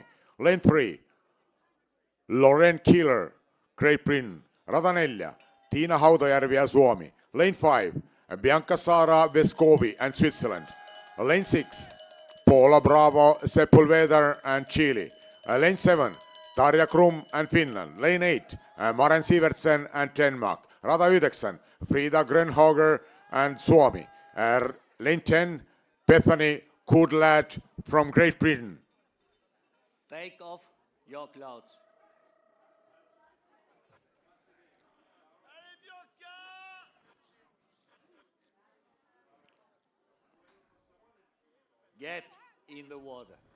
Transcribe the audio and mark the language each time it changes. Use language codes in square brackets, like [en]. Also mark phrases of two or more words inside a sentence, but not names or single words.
[en] Lane 3, Lauren Keeler, Great Britain. [fi] Rata 4, Tiina Hautajärvi ja Suomi. [en] Lane 5, Bianca Sara Vescovi and Switzerland. Lane 6, Paula Bravo Sepulveda and Chile. Lane 7, Tarja Krum and Finland. Lane 8, Maren Sivertsen and Denmark. Rata 9, Frida Grönhager and Suomi. Lane 10, Bethany Kudlad from Great Britain. Take off your clothes. Get in the water.